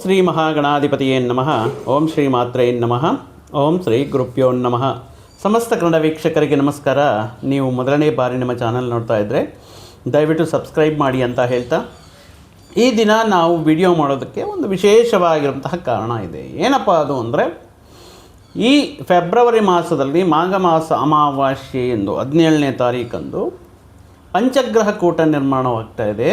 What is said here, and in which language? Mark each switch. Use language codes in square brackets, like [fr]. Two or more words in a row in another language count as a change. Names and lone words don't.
[sa] ಶ್ರೀ ಮಹಾಗಣಾಧಿಪತಿಯೇ ನಮಃ. ಓಂ ಶ್ರೀ ಮಾತ್ರೇ ನಮಃ. ಓಂ ಶ್ರೀ ಗುರುಭ್ಯೋ ನಮಃ. [kn] ಸಮಸ್ತ ಕನ್ನಡ ವೀಕ್ಷಕರಿಗೆ ನಮಸ್ಕಾರ. ನೀವು ಮೊದಲನೇ ಬಾರಿ ನಮ್ಮ ಚಾನಲ್ ನೋಡ್ತಾ ಇದ್ದರೆ ದಯವಿಟ್ಟು ಸಬ್ಸ್ಕ್ರೈಬ್ ಮಾಡಿ ಅಂತ ಹೇಳ್ತಾ, ಈ ದಿನ ನಾವು ವಿಡಿಯೋ ಮಾಡೋದಕ್ಕೆ ಒಂದು ವಿಶೇಷವಾಗಿರುವಂತಹ ಕಾರಣ ಇದೆ. ಏನಪ್ಪ ಅದು ಅಂದರೆ, ಈ ಫೆಬ್ರವರಿ ಮಾಸದಲ್ಲಿ ಮಾಘ ಮಾಸ ಅಮಾವಾಸ್ಯೆ ಎಂದು 17ನೇ ತಾರೀಕಂದು ಪಂಚಗ್ರಹ ಕೂಟ ನಿರ್ಮಾಣವಾಗ್ತಾ ಇದೆ.